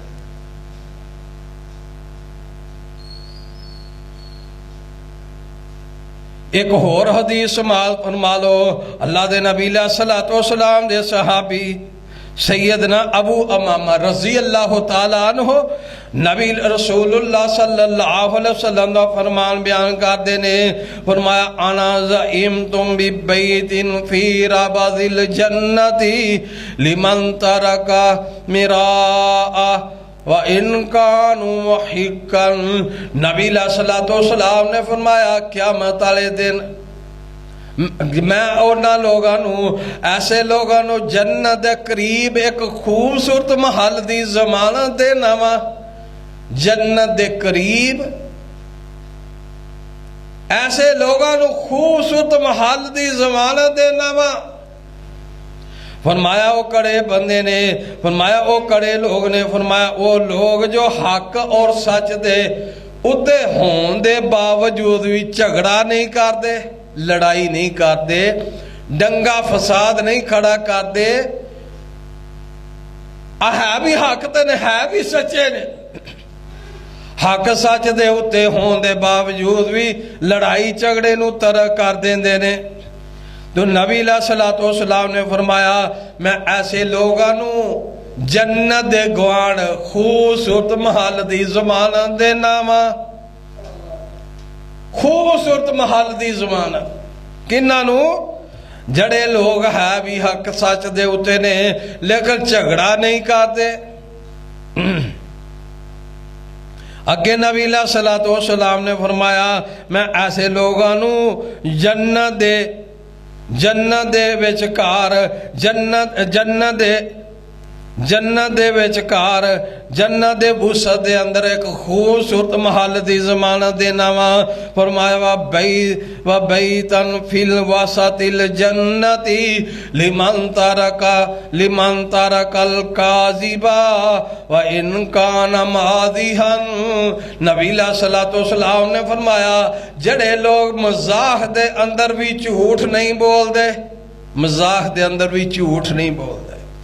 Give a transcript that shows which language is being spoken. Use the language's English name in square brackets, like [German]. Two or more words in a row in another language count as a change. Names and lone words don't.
[Punjabi] ایک اور حدیث سماعت فرما لو، اللہ دے نبی علیہ السلام دے صحابی سیدنا ابو امامہ رضی اللہ تعالیٰ عنہ نبی رسول اللہ صلی اللہ علیہ وسلم دا فرمان بیان کر دینے، فرمایا [Arabic] انا زعیمتم ببیت فی ربض الجنت لمن ترک مراء وَإِن كَانُوا مُحِقًّا۔ [Punjabi] نبی علیہ السلام نے فرمایا قیامت والے دن میں اونا لوگانو ایسے لوگانو جنت دے قریب ایک خوبصورت محل دی ضمانت دینا وا جنت دے قریب ایسے لوگانو خوبصورت محل دی ضمانت دینا وا فرمایا وہ کڑے بندے نے فرمایا وہ کڑے لوگ نے فرمایا وہ لوگ جو حق اور سچ دے اتے ہون دے باوجود بھی جھگڑا نہیں کر دے لڑائی نہیں کر دے ڈنگا فساد نہیں کھڑا کر دے ہے بھی حق تے نے ہے بھی سچے نے حق سچ دے اتے ہون دے باوجود بھی لڑائی جھگڑے نو ترک کر دیندے نے تو نبی علیہ السلام نے فرمایا میں ایسے لوگانو جنت دے گوان خوبصورت محل دی ضمانت دینا وا خوبصورت محل دی ضمانت کنہاں نو جڑے لوگ ہے بھی حق سچ دے اتے نے لیکن جھگڑا نہیں کرتے اگے نبی علیہ السلام نے فرمایا میں ایسے لوگانو جنت دے وچکار جنت دے وچکار جنت دے وسعت دے اندر ایک خوبصورت محل دی ضمانت دینا وا فرمایا [Arabic] و بیتن فی الوسط الجنت لمن ترک الکاذبا و ان کان ماضیہا [Punjabi] نبی علیہ السلام نے فرمایا جڑے لوگ مزاح دے اندر بھی جھوٹ نہیں بول دے مزاح دے اندر بھی جھوٹ نہیں بول دے